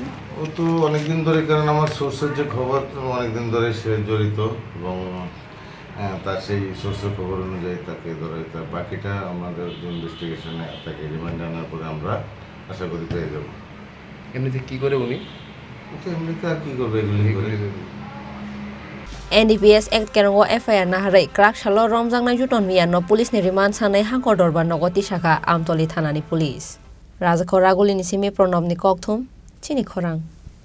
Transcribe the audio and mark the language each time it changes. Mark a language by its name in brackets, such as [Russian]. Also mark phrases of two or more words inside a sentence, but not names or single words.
[Bangla] ও তো অনেকদিন ধরে কারণ আমার সোর্সের যে খবর অনেকদিন ধরে সে জড়িত এবং তার সেই সোর্সের খবর অনুযায়ী তাকে ধরা হইতে বাকিটা আমাদের ইনভেস্টিগেশনে তাকে রিমান্ডে আনার পরে আমরা আশা করি পেয়ে যাব এমনিতে কী করে উনি তো এমনিতে আর কী করবে এগুলি করে [Kok Borok] NDPS Act kerongo FIR naharai krak salo romjangnai juton miano police ni remand sanai hangkor dorban nogoti shaka amtoli thanani police Raja Khoraguli ni simi Pranab ni kokthum Chini Khorang